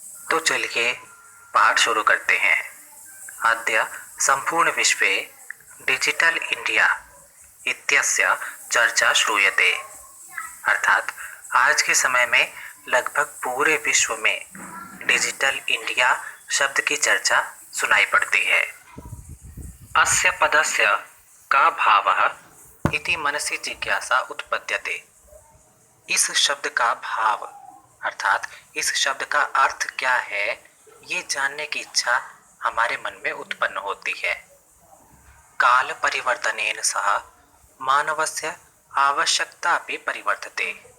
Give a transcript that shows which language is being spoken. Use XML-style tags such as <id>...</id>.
<hi>तो चलिए पाठ शुरू करते हैं।</hi> <sa>अद्य संपूर्ण विश्वे डिजिटल इंडिया इत्यस्य चर्चा श्रूयते,</sa> <hi>अर्थात आज के समय में लगभग पूरे विश्व में डिजिटल इंडिया शब्द की चर्चा सुनाई पड़ती है।</hi> <sa>अस्य पदस्य का भावः इति मनसि जिज्ञासा उत्पद्यते।</sa> <hi>इस शब्द का भाव अर्थात इस शब्द का अर्थ क्या है, ये जानने की इच्छा हमारे मन में उत्पन्न होती है।</hi> <sa>काल परिवर्तनेन सह मानवस्य आवश्यकता भी परिवर्तते।</sa>